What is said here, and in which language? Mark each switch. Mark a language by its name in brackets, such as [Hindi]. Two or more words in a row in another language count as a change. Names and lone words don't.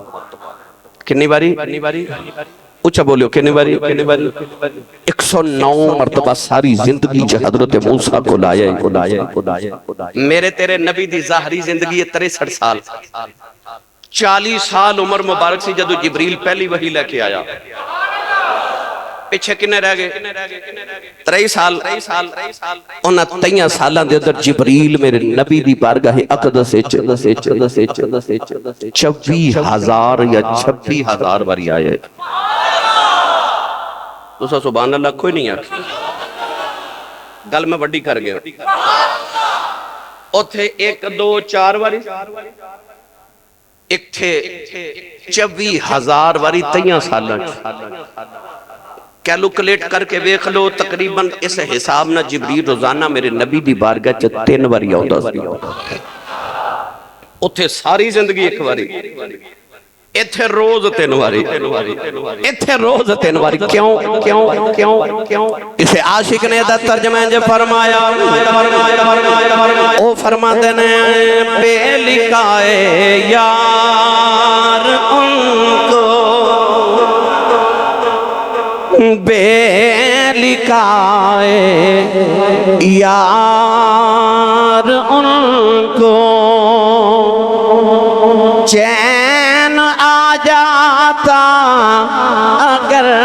[Punjabi] کنی واری اچھا بولیو کنی واری 109 مرتبہ ساری زندگی جو حضرت موسیٰ کو لایا ہے. میرے تیرے نبی دی ظاہری زندگی 63 سال 40 سال عمر مبارک سی جدو جبریل پہلی وحی لے کے آیا. پیچھے کنے رہ گئے 23 سال انہاں 23 سالاں دے اندر جبریل میرے نبی دی بارگاہ اقدس 26,000 یا 26,000 باری آئے. تسا [Arabic] سبحان اللہ [Punjabi] کوئی نہیں آکھی گل میں وڈی کر گیا اوتھے 1 2 4 واری ایک تھے 24,000 واری 23 سالاں کیلوکلیٹ کر کے ویکھ لو تقریباً اس حساب نہ جبریل روزانہ میرے نبی دی بارگاہ چ 3 واری آوندا سی. اوتھے ساری زندگی ایک واری ایتھے روز 3 واری ایتھے روز 3 واری. کیوں اسے عاشق نے دا ترجمہ جو فرمایا او فرماتے نے [Urdu] بے لکھائے یار ان کو بے لکھائے یار ان کو چین آ جاتا اگر